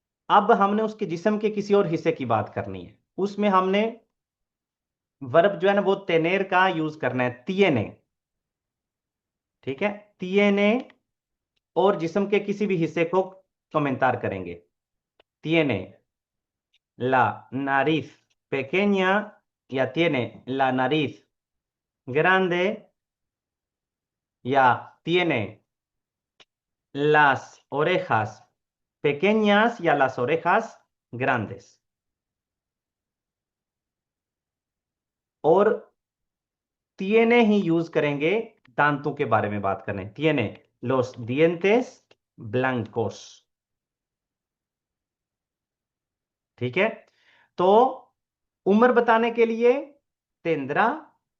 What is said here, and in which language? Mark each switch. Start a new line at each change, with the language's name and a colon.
Hindi: अब हमने उसके जिस्म के किसी और हिस्से की बात करनी है। उसमें हमने वर्ब जो है ना वो तेनेर का यूज करना है, तियेने। ठीक है, तियेने। और जिस्म के किसी भी हिस्से को कमेंटार करेंगे।
Spanish: तियेने la nariz pequeña, या tiene la nariz grande, या tiene las orejas pequeñas, या las orejas grandes।
Hindi: और tiene ही यूज करेंगे दांतों के बारे में बात करने,
Spanish: tiene los dientes blancos।
Hindi: ठीक है। तो उम्र बताने के लिए तेंद्रा।